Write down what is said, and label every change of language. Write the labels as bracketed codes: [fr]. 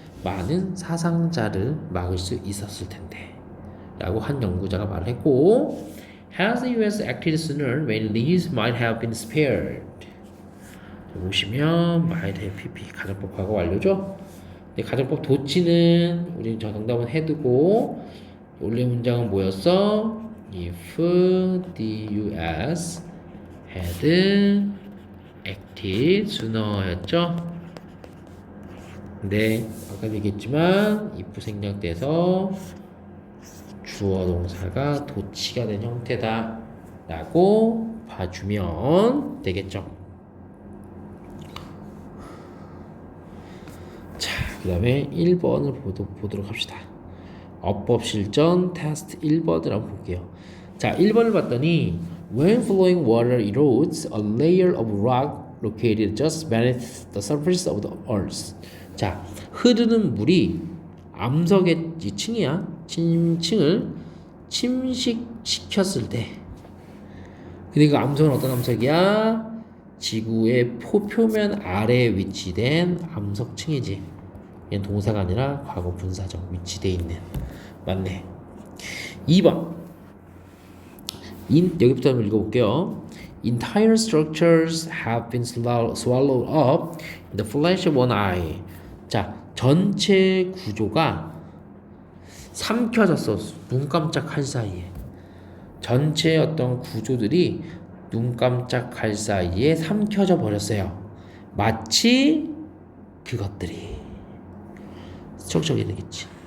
[ko] 많은 사상자를 막을 수 있었을 텐데 라고 한 연구자가 말을 했고 [en] Has the US acted sooner, many lives might have been spared. [ko] 보시면 might have pp 가정법 과거 완료죠. 근데 가정법 도치는 우리 정답은 해두고 원래 문장은 뭐였어? [en] If the US had acted sooner였죠. [ko] 근데 아까 얘기했지만 if 생략돼서 주어 동사가 도치가 된 형태다 라고 봐주면 되겠죠. 자, 그 다음에 1번을 보도록 합시다. 어법 실전 테스트 1번을 한번 볼게요. 자, 1번을 봤더니 [en] When flowing water erodes a layer of rock located just beneath the surface of the earth. [ko] 자, 흐르는 물이 암석의 층을 침식시켰을 때 근데 그 암석은 어떤 암석이야? 지구의 표면 아래에 위치된 암석층이지. 얘는 동사가 아니라 과거 분사적 위치되어 있는. 맞네. 2번 여기부터 한번 읽어볼게요. [en] Entire structures have been swallowed up in the flash of one eye. [ko] 자, 전체 구조가 삼켜졌어. 눈 깜짝할 사이에. 전체 어떤 구조들이 눈 깜짝할 사이에 삼켜져 버렸어요. 마치 그것들이 적적이 되겠지.